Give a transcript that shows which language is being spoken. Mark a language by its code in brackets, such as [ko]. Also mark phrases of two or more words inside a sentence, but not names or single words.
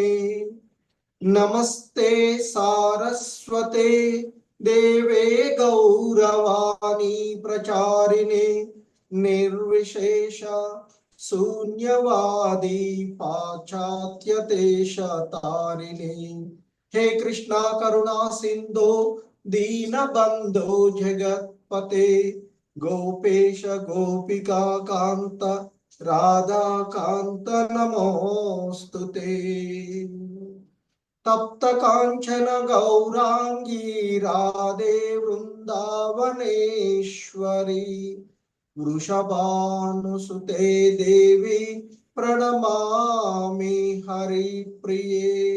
[sa] నమస్తే సారస్వతే దేవే గౌరవాణి ప్రచారిణే నిర్విశేష శూన్యవాది పాశ్చాత్యదేశ తారిణే. हे कृष्णा करुणा सिंधो दीनबंधो जगत्पते गोपेश गोपिका कांत राधा कांत नमोस्तुते. तप्त कांचन गौरांगी राधे वृंदावनेश्वरी वृषभानुसुते देवी प्रणमामि हरिप्रिये.